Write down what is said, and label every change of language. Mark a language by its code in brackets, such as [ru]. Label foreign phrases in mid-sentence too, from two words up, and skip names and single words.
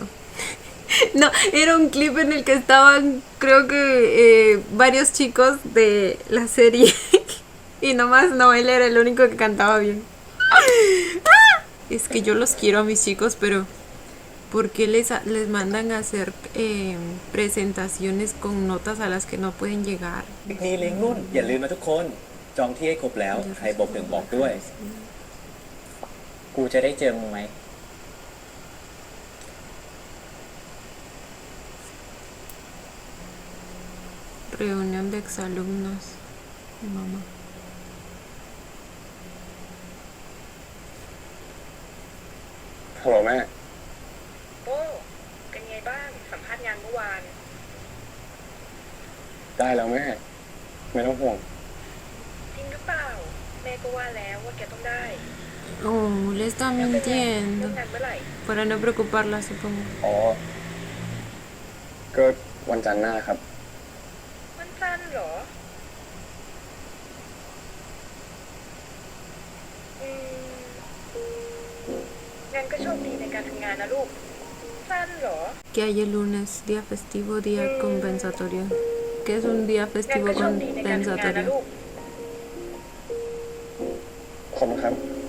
[es] No, era un clip en el que estaban, creo que varios chicos de la serie. Y nomás no, él era el único que cantaba bien. Es que yo los quiero a mis chicos, pero ¿por qué les mandan a hacer presentaciones con notas a las que no pueden llegar? [th] ปิกนิกเลี้ยงรุ่นอย่าลืมนะทุกคนจองที่ให้ครบแล้วใครบอก1บอกด้วย กูจะได้เจอมึงไหม [es] Reunión de exalumnos. Mamá. [th] ฮัลโหลแม่ โอ้เป็นไงบ้าง สัมภาษณ์งานเมื่อวาน ได้แล้วแม่ ไม่ต้องห่วง จริงหรือเปล่า แม่ก็ว่าแล้วว่าแกต้องได้ [es] Oh, le está [th] แล้วเป็นไง [es] mintiendo. [th] เริ่มงานเมื่อไหร่ [es] Para no preocuparla, supongo. [th] อ๋อ ก็วันจันทร์หน้าครับ มันสั้นเหรอ อืมงั้นก็โชคดีในการทำงานนะลูก สั้นเหรอ [es] Que hay el lunes, día festivo, día compensatorio. ¿Qué es un día [th] งั้น [es] festivo [th] ก็โชคดีในการทำงานนะ [es] compensatorio? [th] ลูก ขอบคุณครับ